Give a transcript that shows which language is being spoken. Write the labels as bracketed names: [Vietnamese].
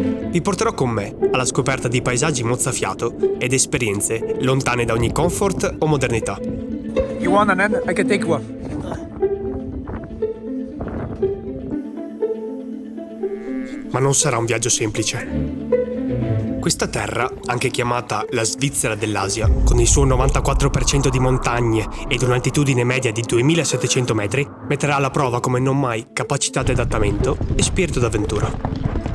[Italian] Vi porterò con me alla scoperta di paesaggi mozzafiato ed esperienze lontane da ogni comfort o modernità. [English] You want an end? I can take one. [Italian] Ma non sarà un viaggio semplice. Questa terra, anche chiamata la Svizzera dell'Asia, con il suo 94% di montagne ed un'altitudine media di 2700 metri, metterà alla prova come non mai capacità di adattamento e spirito d'avventura.